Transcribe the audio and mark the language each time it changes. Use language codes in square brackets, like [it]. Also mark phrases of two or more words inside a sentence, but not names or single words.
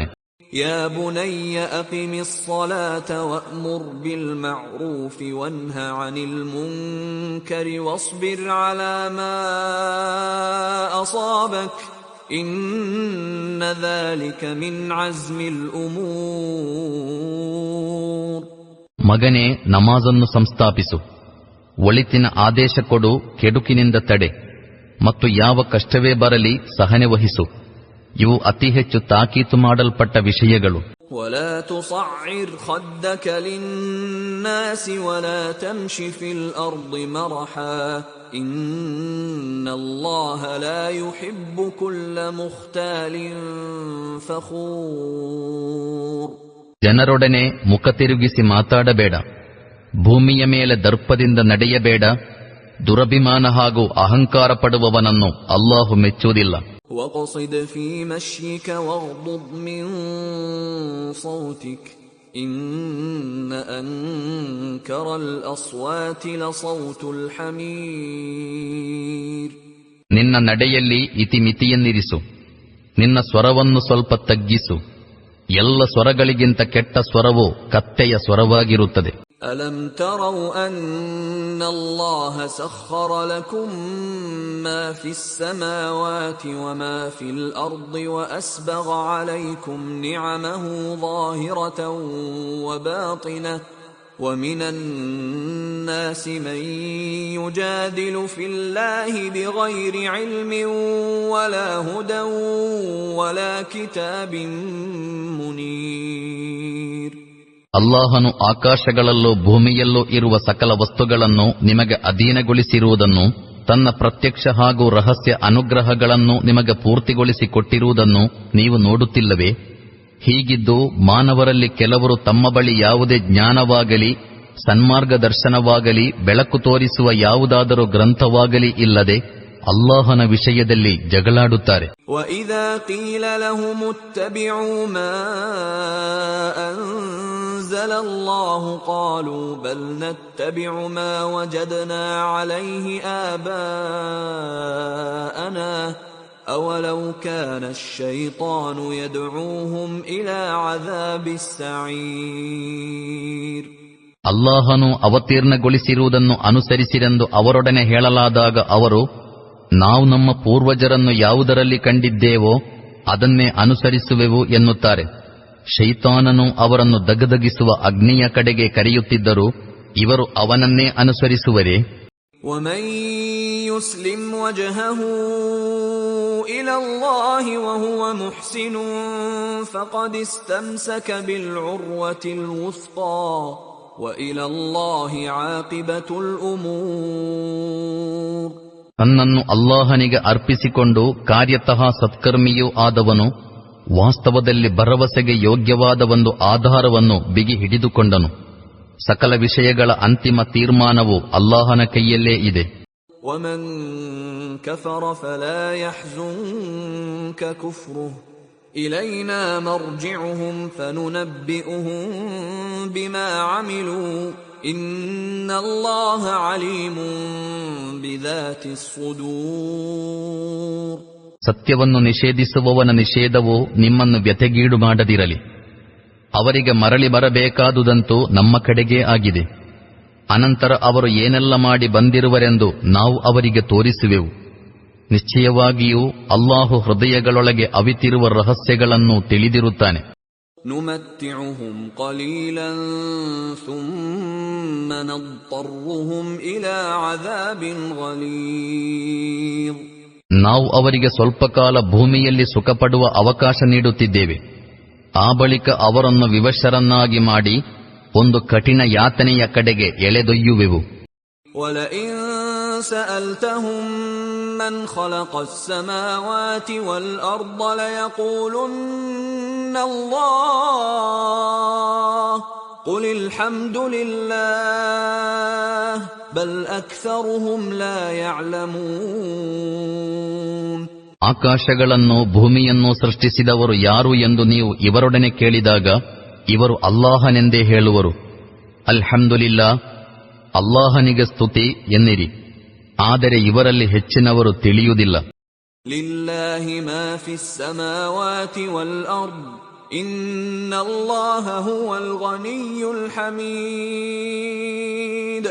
[ar] يا بني أقم الصلاة وأمر بالمعروف وانه عن المنكر واصبر على ما أصابك إن ذلك من عزم الأمور. [kn] ಮಗನೇ, ನಮಾಜನ್ನು ಸಂಸ್ಥಾಪಿಸು, ಒಳಿತಿನ ಆದೇಶ ಕೊಡು, ಕೆಡುಕಿನಿಂದ ತಡೆ, ಮತ್ತು ಯಾವ ಕಷ್ಟವೇ ಬರಲಿ ಸಹನೆ ವಹಿಸು. ಇವು ಅತಿ ಹೆಚ್ಚು ತಾಕೀತು ಮಾಡಲ್ಪಟ್ಟ ವಿಷಯಗಳು. [ar] ولا تصعر خدك للناس ولا تمش في الأرض مرحا إن الله لا يحب كل مختال فخور. [kn] ಜನರೊಡನೆ ಮುಖ ತಿರುಗಿಸಿ ಮಾತಾಡಬೇಡ, ಭೂಮಿಯ ಮೇಲೆ ದರ್ಪದಿಂದ ನಡೆಯಬೇಡ, ದುರಭಿಮಾನ ಹಾಗೂ ಅಹಂಕಾರ ಪಡುವವನನ್ನು ಅಲ್ಲಾಹು ಮೆಚ್ಚುವುದಿಲ್ಲ. [ar] وَقَصِدْ فِي مَشْيِكَ وَاغْضُضْ مِنْ صَوْتِكَ إِنَّ أَنْكَرَ الْأَصْوَاتِ لَصَوْتُ الْحَمِيرِ. [kn] ನಿನ್ನ ನಡೆಯಲ್ಲಿ ಇತಿಮಿತಿಯನ್ನಿರಿಸು, ನಿನ್ನ ಸ್ವರವನ್ನು ಸ್ವಲ್ಪ ತಗ್ಗಿಸು. ಎಲ್ಲ ಸ್ವರಗಳಿಗಿಂತ ಕೆಟ್ಟ ಸ್ವರವು ಕತ್ತೆಯ ಸ್ವರವಾಗಿರುತ್ತದೆ. [ar] ألم تروا أن الله سخر لكم ما في السماوات وما في الأرض وأسبغ عليكم نعمه ظاهرة وباطنة ومن الناس من يجادل في الله بغير علم ولا هدى ولا كتاب منير. [kn] ಅಲ್ಲಾಹನು ಆಕಾಶಗಳಲ್ಲೂ ಭೂಮಿಯಲ್ಲೂ ಇರುವ ಸಕಲ ವಸ್ತುಗಳನ್ನು ನಿಮಗೆ ಅಧೀನಗೊಳಿಸಿರುವುದನ್ನು, ತನ್ನ ಪ್ರತ್ಯಕ್ಷ ಹಾಗೂ ರಹಸ್ಯ ಅನುಗ್ರಹಗಳನ್ನು ನಿಮಗೆ ಪೂರ್ತಿಗೊಳಿಸಿಕೊಟ್ಟಿರುವುದನ್ನು ನೀವು ನೋಡುತ್ತಿಲ್ಲವೇ? ಹೀಗಿದ್ದು ಮಾನವರಲ್ಲಿ ಕೆಲವರು ತಮ್ಮ ಬಳಿ ಯಾವುದೇ ಜ್ಞಾನವಾಗಲಿ ಸನ್ಮಾರ್ಗದರ್ಶನವಾಗಲಿ ಬೆಳಕು ತೋರಿಸುವ ಯಾವುದಾದರೂ ಗ್ರಂಥವಾಗಲಿ ಇಲ್ಲದೆ ಅಲ್ಲಾಹನ ವಿಷಯದಲ್ಲಿ ಜಗಳಾಡುತ್ತಾರೆ. [ar] وَإِذَا قِيلَ لَهُمُ اتَّبِعُوا مَا أَنزَلَ اللَّهُ قَالُوا بَلْ نَتَّبِعُ مَا وَجَدْنَا عَلَيْهِ آبَاءَنَا أَوَلَوْ كَانَ الشَّيْطَانُ يَدْعُوهُمْ إِلَى عَذَابِ السَّعِيرِ. [kn] ಅಲ್ಲಾಹನು ಅವತೀರ್ಣಗೊಳಿಸಿರುವುದನ್ನು ಅನುಸರಿಸಿರೆಂದು ಅವರೊಡನೆ ಹೇಳಲಾದಾಗ ಅವರು, ನಾವು ನಮ್ಮ ಪೂರ್ವಜರನ್ನು ಯಾವುದರಲ್ಲಿ ಕಂಡಿದ್ದೇವೋ ಅದನ್ನೇ ಅನುಸರಿಸುವೆವು ಎನ್ನುತ್ತಾರೆ. ಶೈತಾನನು ಅವರನ್ನು ದಗದಗಿಸುವ ಅಗ್ನಿಯ ಕಡೆಗೆ ಕರೆಯುತ್ತಿದ್ದರು, ಇವರು ಅವನನ್ನೇ ಅನುಸರಿಸುವರೇ? [ar] وَمَن يُسْلِمْ وَجْهَهُ إِلَى اللَّهِ وَهُوَ مُحْسِنٌ فَقَدِ اسْتَمْسَكَ بِالْعُرْوَةِ الْوُثْقَى وَإِلَى اللَّهِ عَاقِبَةُ الْأُمُورِ. [kn] ತನ್ನನ್ನು ಅಲ್ಲಾಹನಿಗೆ ಅರ್ಪಿಸಿಕೊಂಡು ಕಾರ್ಯತಃ ಸತ್ಕರ್ಮಿಯೂ ಆದವನು ವಾಸ್ತವದಲ್ಲಿ ಭರವಸೆಗೆ ಯೋಗ್ಯವಾದ ಒಂದು ಆಧಾರವನ್ನು ಬಿಗಿ ಹಿಡಿದುಕೊಂಡನು. ಸಕಲ ವಿಷಯಗಳ ಅಂತಿಮ ತೀರ್ಮಾನವು ಅಲ್ಲಾಹನ ಕೈಯಲ್ಲೇ ಇದೆ. [ar] وَمَن كَفَرَ فَلَا يَحْزُنكَ كُفْرُهُ إِلَيْنَا مَرْجِعُهُمْ فَنُنَبِّئُهُم بِمَا عَمِلُوا إِنَّ اللَّهَ عَلِيمٌ بِذَاتِ الصُّدُورِ. [kn] ಸತ್ಯವನ್ನು ನಿಷೇಧಿಸುವವನ ನಿಷೇಧವು ನಿಮ್ಮನ್ನು ವ್ಯಥೆಗೀಡು ಮಾಡದಿರಲಿ. ಅವರಿಗೆ ಮರಳಿ ಬರಬೇಕಾದುದಂತೂ ನಮ್ಮ ಕಡೆಗೇ ಆಗಿದೆ. ಅನಂತರ ಅವರು ಏನೆಲ್ಲ ಮಾಡಿ ಬಂದಿರುವರೆಂದು ನಾವು ಅವರಿಗೆ ತೋರಿಸುವೆವು. ನಿಶ್ಚಯವಾಗಿಯೂ ಅಲ್ಲಾಹು ಹೃದಯಗಳೊಳಗೆ ಅವಿತಿರುವ ರಹಸ್ಯಗಳನ್ನು ತಿಳಿದಿರುತ್ತಾನೆ. [ar] نُمَتِّعُهُمْ قَلِيلًا ثُمَّ نَضْطَرُّهُمْ إِلَى عَذَابٍ غَلِيظٍ. [kn] ನಾವು ಅವರಿಗೆ ಸ್ವಲ್ಪ ಕಾಲ ಭೂಮಿಯಲ್ಲಿ ಸುಖಪಡುವ ಅವಕಾಶ ನೀಡುತ್ತಿದ್ದೇವೆ. ಆ ಬಳಿಕ ಅವರನ್ನು ವಿವಶರನ್ನಾಗಿ ಮಾಡಿ ಒಂದು ಕಠಿಣ ಯಾತನೆಯ ಕಡೆಗೆ ಎಳೆದೊಯ್ಯುವೆವು. [ar] وَلَئِن سَأَلْتَهُم مَّنْ خَلَقَ السَّمَاوَاتِ وَالْأَرْضَ لَيَقُولُنَّ اللَّهُ قُلِ الْحَمْدُ لِلَّهِ بَلْ أَكْثَرُهُمْ لَا يَعْلَمُونَ. [kn] ಆಕಾಶಗಳನ್ನು ಭೂಮಿಯನ್ನು ಸೃಷ್ಟಿಸಿದವರು ಯಾರು ಎಂದು ನೀವು ಇವರೊಡನೆ ಕೇಳಿದಾಗ ಇವರು ಅಲ್ಲಾಹನೆಂದೇ ಹೇಳುವರು. ಅಲ್ಹಮ್ದುಲಿಲ್ಲಾ, ಅಲ್ಲಾಹನಿಗೆ ಸ್ತುತಿ ಎನ್ನಿರಿ. ಆದರೆ ಇವರಲ್ಲಿ ಹೆಚ್ಚಿನವರು ತಿಳಿಯುವುದಿಲ್ಲ. [ar] لله ما في السماوات والأرض إن الله هو الغني الحميد.